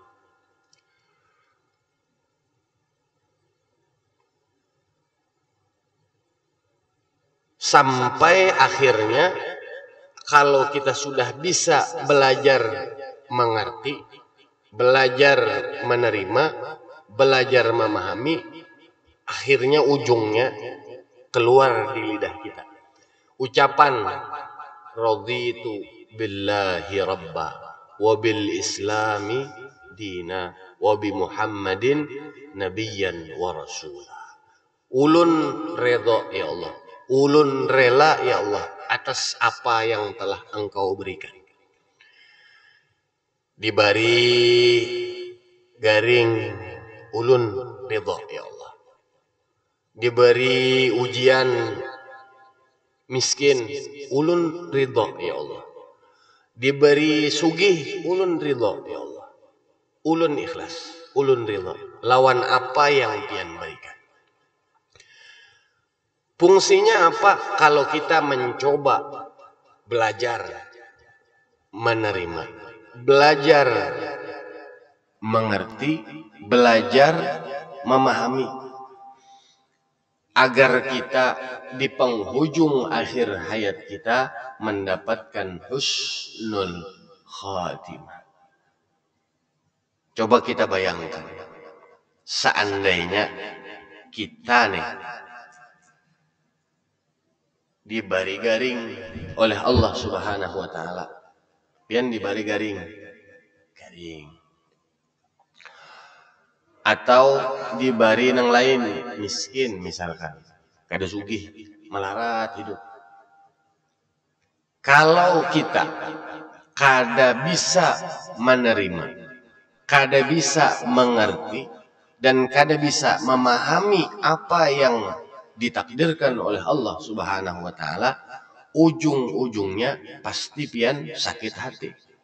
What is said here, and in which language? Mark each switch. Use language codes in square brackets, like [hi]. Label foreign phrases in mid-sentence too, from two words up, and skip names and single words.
[id] Sampai akhirnya kalau kita sudah bisa belajar mengerti, belajar menerima, belajar memahami, akhirnya ujungnya keluar di lidah kita ucapan [ar] رضيت بالله ربا وبالإسلام دينا وبمحمد نبيا ورسولا. [bjn] Ulun redha [ar] يا الله, [bjn] ulun rela [ar] يا الله [bjn] atas apa yang telah Engkau berikan. Diberi garing, ulun redha [ar] يا الله. [bjn] Diberi ujian miskin, ulun ridha [ar] يا الله. [bjn] Diberi sugih, ulun ridha [ar] يا الله. [bjn] Ulun ikhlas, ulun ridha lawan apa yang pian berikan. [id] Fungsinya apa kalau kita mencoba belajar menerima, belajar mengerti, belajar memahami, agar kita di penghujung akhir hayat kita mendapatkan [ar] حسن الخاتمة. [id] Coba kita bayangkan, seandainya kita nih diberi garing oleh Allah [ar] سبحانه وتعالى, [bjn] pian diberi garing, atau diberi yang lain, miskin misalkan, kada sugih, melarat hidup. Kalau kita kada bisa menerima, kada bisa mengerti, dan kada bisa memahami apa yang ditakdirkan oleh Allah [ar] سبحانه وتعالى, [bjn] ujung-ujungnya pasti pian sakit hati.